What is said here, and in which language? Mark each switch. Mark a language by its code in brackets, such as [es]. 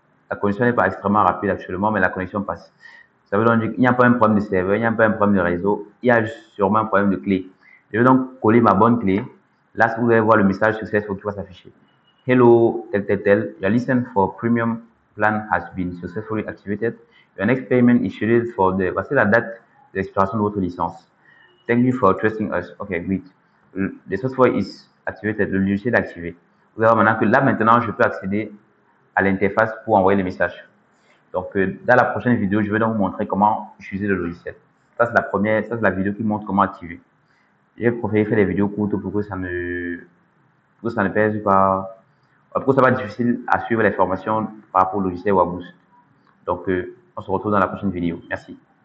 [fr] La connexion n'est pas extrêmement rapide actuellement, mais la connexion passe. Ça veut donc dire qu'il n'y a pas un problème de serveur, il n'y a pas un problème de réseau, il y a sûrement un problème de clé. Je vais donc coller ma bonne clé. Là, vous allez voir le message successful qui va s'afficher. [en] Hello, tel. Your license for premium plan has been successfully activated. Your next payment is scheduled for the... [fr] Voici la date d'expiration de votre licence. [en] Thank you for trusting us. OK, great. The software is activated. [fr] Le logiciel est activé. Vous allez voir maintenant que là, maintenant, je peux accéder à l'interface pour envoyer les messages. Donc, dans la prochaine vidéo, je vais donc vous montrer comment utiliser le logiciel. Ça, c'est la première, ça, c'est la vidéo qui montre comment activer. J'ai préféré faire des vidéos courtes pour que ça ne pèse pas, pour que ça soit difficile à suivre les formations par rapport au logiciel Waboost. Donc, on se retrouve dans la prochaine vidéo. Merci.